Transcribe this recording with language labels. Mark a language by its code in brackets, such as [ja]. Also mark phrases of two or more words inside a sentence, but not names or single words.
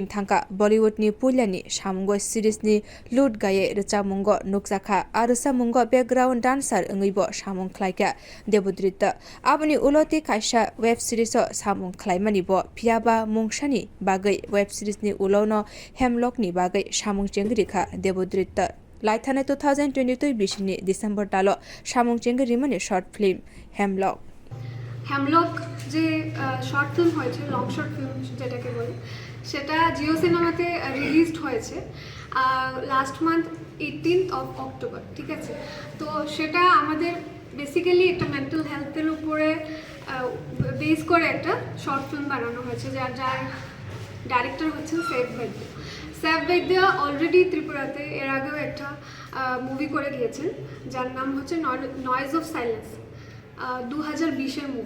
[trp] thangka Bollywood ni pulyani samungo series ni loot gaye rchamungo nukjakha aro samungo [en] background dancer [trp] ngaibo samung khlaika Debadrita aboni uloti kaisa [en] web series [trp] o samung khlaimani bo phiaba mungsani bagai [en] web series [trp] ni ulono Hemlock ni bagai samung chengrikha Debadrita laithane 2022 bisini December talo samung chengrimani [en] short film [trp] Hemlock [bn] যে [en] short film [bn] হয়েছে [en] long short film [bn] যেটাকে বলে সেটা জিও সিনেমাতে রিলিজড হয়েছে [en] last month 18th of October, [bn] ঠিক আছে। তো সেটা আমাদের বেসিক্যালি একটা [en] mental health-er [bn] উপরে বেস করে একটা [en] short film [bn] বানানো হয়েছে যার ডাইরেক্টর হচ্ছেন সেভ বৈদ্য অলরেডি ত্রিপুরাতে এর আগেও একটা মুভি করে গিয়েছেন যার নাম হচ্ছে নয়েজ অফ সাইলেন্স 2020-এর মুভি।